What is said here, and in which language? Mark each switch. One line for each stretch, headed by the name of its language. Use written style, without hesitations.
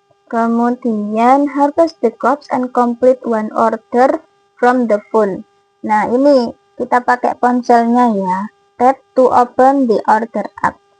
English: Kemudian harvest the crops and complete one order from the phone.
Indonesian: Nah, ini kita pakai ponselnya ya.
English: Tap to open the order app.